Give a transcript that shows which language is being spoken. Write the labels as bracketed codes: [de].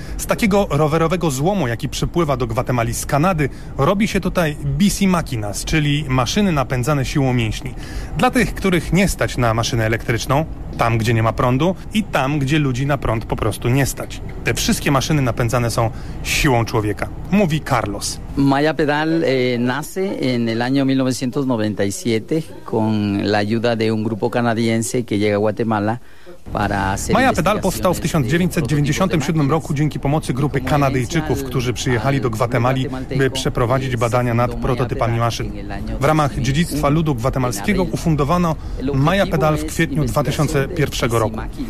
[pl] Z takiego rowerowego złomu, jaki przypływa do Gwatemali z Kanady, robi się tutaj BC Machinas, czyli maszyny napędzane siłą mięśni. Dla tych, których nie stać na maszynę elektryczną, tam gdzie nie ma prądu i tam gdzie ludzi na prąd po prostu nie stać. Te wszystkie maszyny napędzane są siłą człowieka, mówi Carlos. [es] Maya Pedal nace en el año 1997 con la ayuda de un grupo canadiense que llega a Guatemala. [pl] Maya Pedal powstał w 1997 roku dzięki pomocy grupy Kanadyjczyków, którzy przyjechali do Gwatemali, by przeprowadzić badania nad prototypami maszyn. W ramach dziedzictwa ludu gwatemalskiego ufundowano Maya Pedal w kwietniu 2001 roku.